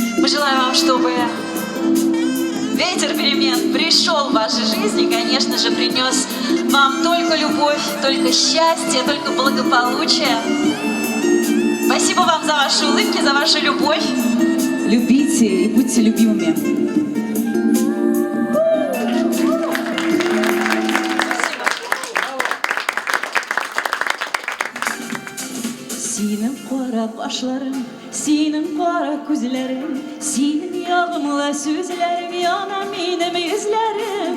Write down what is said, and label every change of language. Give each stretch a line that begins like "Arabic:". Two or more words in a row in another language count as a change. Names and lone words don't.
Russian: желаю вам, чтобы ветер перемен пришел в вашей жизни, конечно же, принес вам только любовь, только счастье, только благополучие. Спасибо вам за ваши улыбки, за вашу любовь. Любите и будьте любимыми.
Turkish: Senin kara kaşların, senin kara gözlerin, senin yağımla sözlerin, yana benim yüzlerim.